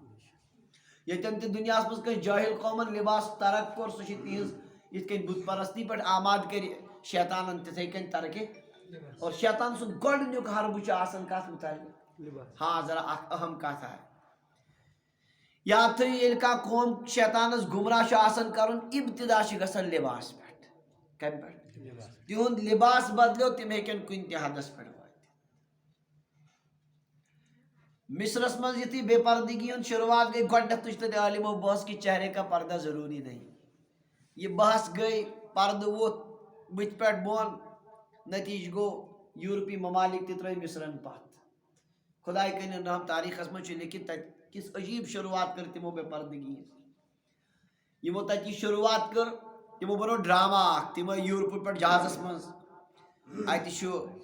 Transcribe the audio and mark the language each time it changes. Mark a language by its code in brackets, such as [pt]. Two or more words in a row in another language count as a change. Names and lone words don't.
[ks] ییٚتٮ۪ن تہِ دُنیاہس منٛز کٲنٛسہِ جٲہِل قومن لباس ترک کوٚر سُہ چھُ تِہنٛز یِتھ کٔنۍ بُت پرستی پٮ۪ٹھ آماد کٔرِ شیطانن تِتھَے کٔنۍ ترقی اور شیطان سُنٛد گۄڈٕنیُک حربہٕ چھُ آسان کتھ مُتعلق ہاں ذرا اکھ اہم کتھ آے یاد تھٲیِو ییٚلہِ کانٛہہ قوم شیطانس گمراہ چھُ آسان کرُن ابتدا چھِ گژھان لباس پٮ۪ٹھ کمہِ پٮ۪ٹھ تِہُنٛد لباس بدلیو تِم ہیٚکن کُنہِ تہِ حدس پٮ۪ٹھ وٲتِتھ مصرس منٛز یُتھُے بے پردگی ہُنٛد شروعات گٔے گۄڈنٮ۪تھ تُج تتہِ عالمو بحث [ur] کہ چہرے کا پردہ ضروری نہیں [ks] یہ بحث گٔے پردٕ ووٚتھ بٕتھِ پٮ۪ٹھ بۄن نتیٖجہٕ گوٚو یوٗرپی ممالک تہِ ترٲے مصرن پتھ خۄداے کٔرِنۍ رحم تاریٖخس منٛز چھُ لیکھِتھ تتہِ کِژھ عجیٖب شروعات کٔر تِمو بے پردگی ہِنٛز یِمو تتہِ یہِ شروعات کٔر تِمو بنوو ڈرامہ اکھ تِم آے یوٗرپہٕ پٮ۪ٹھ جہازس منٛز اتہِ چھُ